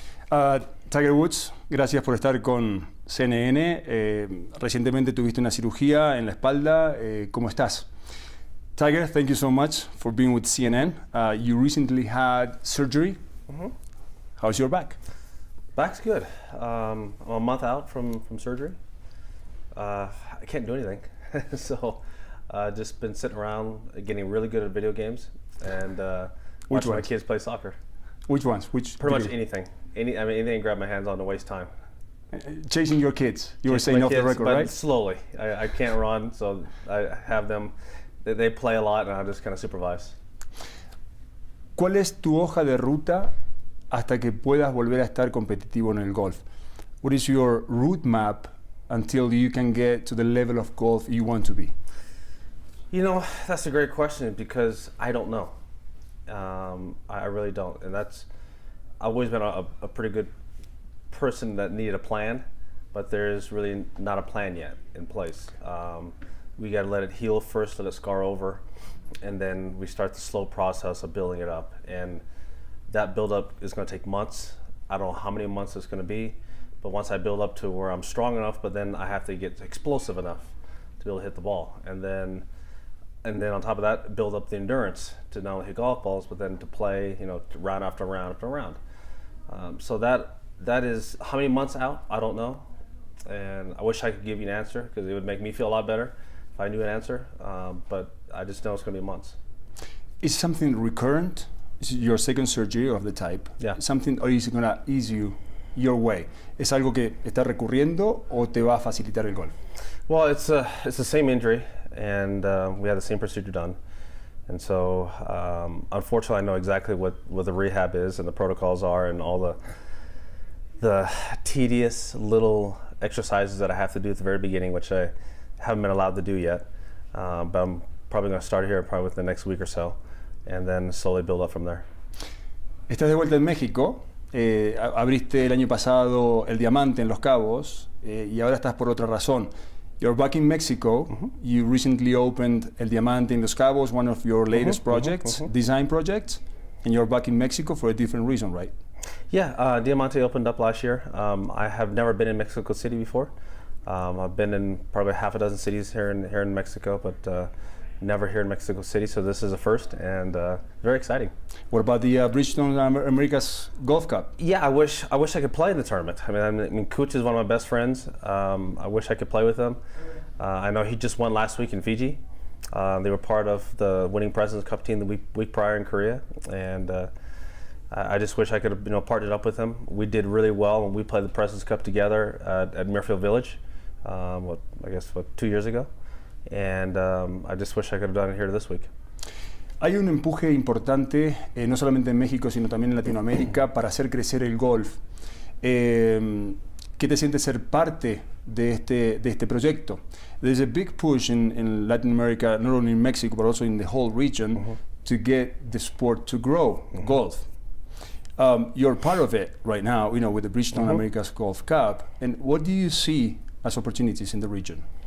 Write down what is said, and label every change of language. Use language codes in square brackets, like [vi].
[es] Tiger Woods, gracias por estar con CNN. Recientemente tuviste una cirugía en la espalda. ¿Cómo estás? [en] Tiger, thank you so much for being with CNN. You recently had surgery. Mm-hmm. How's your back? Back's good. I'm a month out from surgery. I can't do anything, so just been sitting around getting really good at video games and watching my kids play soccer. Which ones? Pretty much anything. Anything I can grab my hands on to waste time. Chasing your kids. You were saying off the record, but right? Slowly. I can't run, so I have them. They play a lot, and I just kind of supervise. [es] ¿Cuál es tu hoja de ruta hasta que puedas volver a estar competitivo en el golf? [en] What is your route map until you can get to the level of golf you want to be? You know, that's a great question because I don't know. I really don't, and I've always been a pretty good person that needed a plan, but there's really not a plan yet in place. We got to let it heal first, let it scar over, and then we start the slow process of building it up. And that build up is going to take months. I don't know how many months it's going to be, but once I build up to where I'm strong enough, but then I have to get explosive enough to be able to hit the ball, and then on top of that, build up the endurance to not only hit golf balls, but then to play, round after round after round. So that is how many months out, I don't know. And I wish I could give you an answer because it would make me feel a lot better if I knew an answer. But I just know it's going to be months. Is something recurrent? Is it your second surgery of the type? Yeah. Something, or is it going to ease you your way? [es] ¿Es algo que está recurriendo o te va a facilitar el golf? [en] Well, it's the same injury, and we had the same procedure done. And so, unfortunately, I know exactly what the rehab is and the protocols are and all the tedious little exercises that I have to do at the very beginning, which I haven't been allowed to do yet. But I'm probably going to start here probably within the next week or so, and then slowly build up from there. [es] Estás de vuelta en México. Abriste el año pasado el Diamante en Los Cabos y ahora estás por otra razón. [en] You're back in Mexico. Mm-hmm. You recently opened El Diamante in Los Cabos, one of your latest projects, design projects, and you're back in Mexico for a different reason, right? Yeah, Diamante opened up last year. I have never been in Mexico City before. I've been in probably half a dozen cities here in Mexico, but never here in Mexico City, so this is a first and very exciting. What about the Bridgestone America's Golf Cup? Yeah, I wish I could play in the tournament. I mean, Kuch is one of my best friends. I wish I could play with him. I know he just won last week in Fiji. They were part of the winning Presidents Cup team the week prior in Korea, and I just wish I could have partnered up with him. We did really well when we played the Presidents Cup together at Muirfield Village. 2 years ago. And I just wish I could have done it here this week. [es] Hay un empuje importante, no solamente en México, sino también en Latinoamérica, para hacer crecer el golf. ¿Qué te sientes ser parte de este proyecto? [en] There's a big push in Latin America, not only in Mexico, but also in the whole region, to get the sport to grow, golf. You're part of it right now, with the Bridgestone America's Golf Cup. And what do you see as opportunities in the region?